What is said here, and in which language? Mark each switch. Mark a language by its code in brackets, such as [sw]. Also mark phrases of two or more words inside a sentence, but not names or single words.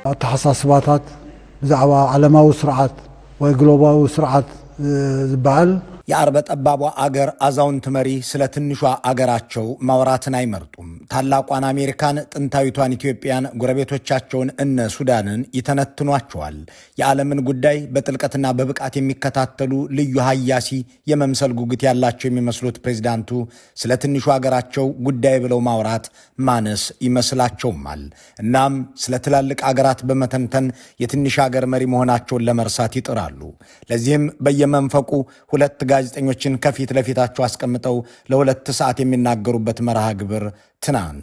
[ti] ኣሓሳስባታት ብዛዕባ ዓለማዊ ስርዓት ወይ ግሎባዊ ስርዓት ዝበሃል [am] የአርበ ጠባቧ አገር አዛውንት መሪ ስለ ትንሿ አገራቸው ማውራትን አይመርጡም። ታላቋን አሜሪካን፣ ጥንታዊቷን ኢትዮጵያን፣ ጎረቤቶቻቸውን እነ ሱዳንን ይተነትኗቸዋል። የዓለምን ጉዳይ በጥልቀትና በብቃት የሚከታተሉ ልዩ ሀያሲ የመምሰል ጉጉት ያላቸው የሚመስሉት ፕሬዝዳንቱ ስለ ትንሿ አገራቸው ጉዳይ ብለው ማውራት ማነስ ይመስላቸውማል። እናም ስለ ትላልቅ አገራት በመተንተን የትንሽ አገር መሪ መሆናቸውን ለመርሳት ይጥራሉ። ለዚህም በየመንፈቁ ሁለት ጋዜጠኞችን ከፊት ለፊታቸው አስቀምጠው ለሁለት ሰዓት የሚናገሩበት መርሃ ግብር ትናንት